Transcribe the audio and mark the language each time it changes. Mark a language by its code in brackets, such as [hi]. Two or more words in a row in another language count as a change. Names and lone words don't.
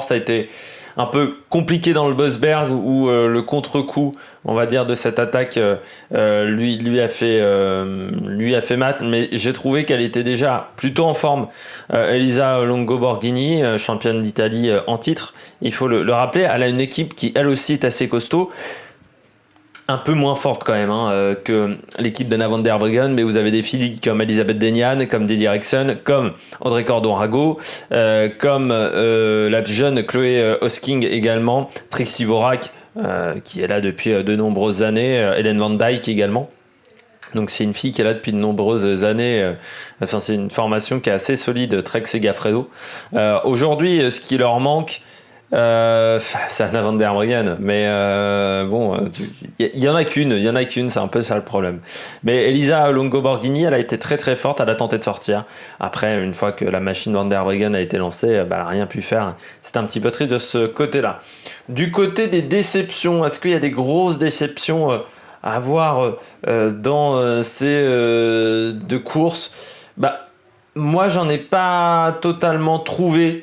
[fr] Ça a été un peu compliqué dans le Bosberg, où le contre-coup, on va dire, de cette attaque lui a fait mat, mais j'ai trouvé qu'elle était déjà plutôt en forme. Elisa Longo Borghini, championne d'Italie en titre, il faut le rappeler. Elle a une équipe qui elle aussi est assez costaud, un peu moins forte quand même que l'équipe d'Anna van der Breggen, mais vous avez des filles comme Elisabeth Deignan, comme Dedi Eriksson, comme Audrey Cordon-Rago, comme la jeune Chloé Hosking également, Trixie Vorak qui est là depuis de nombreuses années, Hélène Van Dijk également. Donc c'est une fille qui est là depuis de nombreuses années. Enfin, c'est une formation qui est assez solide, Trek Segafredo. Aujourd'hui, ce qui leur manque, c'est Anna van der Breggen, mais bon, il y en a qu'une, c'est un peu ça le problème. Mais Elisa Longo Borghini, elle a été très forte, elle a tenté de sortir. Après, une fois que la machine van der Breggen a été lancée, elle n'a rien pu faire. C'est un petit peu triste de ce côté-là. Du côté des déceptions, est-ce qu'il y a des grosses déceptions à avoir dans ces deux courses? Moi, j'en ai pas totalement trouvé.